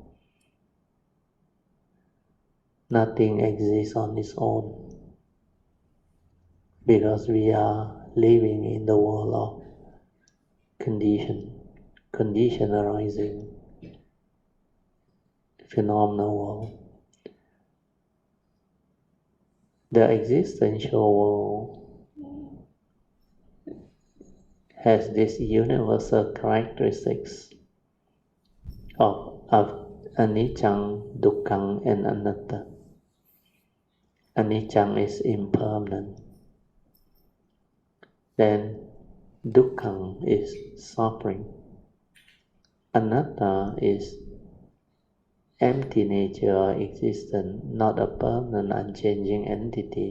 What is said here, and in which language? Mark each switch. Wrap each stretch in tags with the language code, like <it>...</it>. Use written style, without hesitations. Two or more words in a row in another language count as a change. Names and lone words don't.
<en>Nothing exists on its own, because we are living in the world of condition arising, phenomenal world. The existential world has this universal characteristics of anicca, dukkha, and anatta. Anicca is impermanent. Then dukkha is suffering. Anatta is empty nature or existence, not a permanent, unchanging entity.</en>